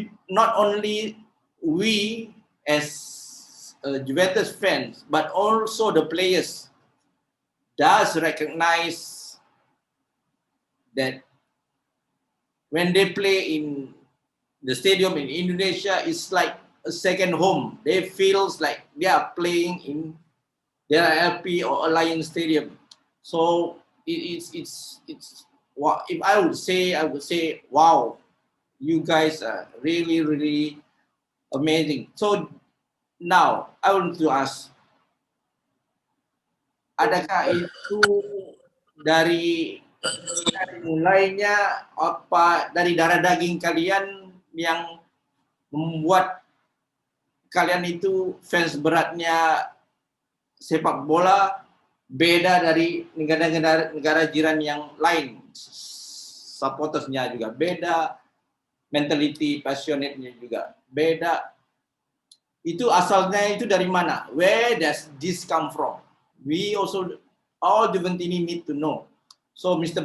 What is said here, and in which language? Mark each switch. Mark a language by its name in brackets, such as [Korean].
[English] Not only we as Juventus fans, but also the players does recognize that when they play in the stadium in Indonesia, it's like a second home. They feels like they are playing in their LP or Alliance Stadium. So it's if I would say, wow, you guys are really amazing. So now I want to ask, [Indonesian] adakah itu dari mulainya apa dari darah daging kalian yang membuat kalian itu fans beratnya sepak bola beda dari negara jiran yang lain, supportersnya juga beda, mentality passionate-nya juga beda. Itu asalnya itu dari mana? [English] Where does this come from? We also, all Juventini need to know. So Mr.